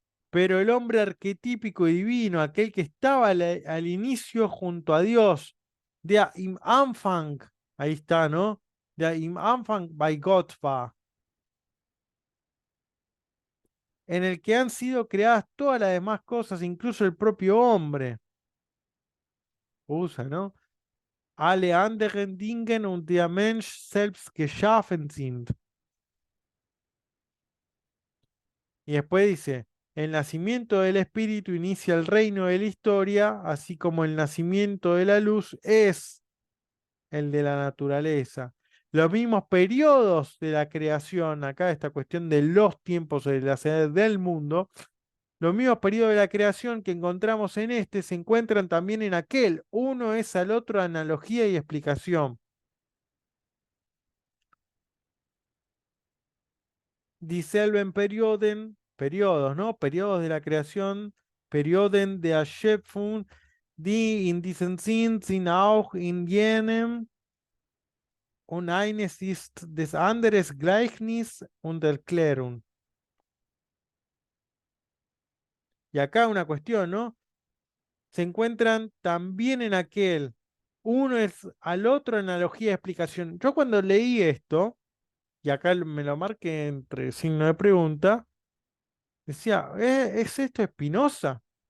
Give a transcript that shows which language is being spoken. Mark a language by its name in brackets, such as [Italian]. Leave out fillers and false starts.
[Spanish] Pero el hombre arquetípico y divino, aquel que estaba al inicio junto a Dios, [German] der im Anfang, [Spanish] ahí está, ¿no? [German] Der im Anfang bei Gott war, [Spanish] en el que han sido creadas todas las demás cosas, incluso el propio hombre. Usa, ¿no? [German] Alle anderen Dingen und der Mensch selbst geschaffen sind. [Spanish] Y después dice, el nacimiento del espíritu inicia el reino de la historia, así como el nacimiento de la luz es el de la naturaleza. Los mismos periodos de la creación, acá esta cuestión de los tiempos de la edades del mundo, los mismos periodos de la creación que encontramos en este se encuentran también en aquel. Uno es al otro analogía y explicación. [German] Dieselben Perioden, [Spanish] periodos, ¿no? Periodos de la creación, [German] Perioden der Schöpfung, die in diesen Sinn sind auch in jenem und eines ist des anderes Gleichnis und Erklärung. [Spanish] Y acá una cuestión, ¿no? Se encuentran también en aquel. Uno es al otro analogía y explicación. Yo cuando leí esto, y acá me lo marqué entre signo de pregunta, decía, ¿es esto Spinoza?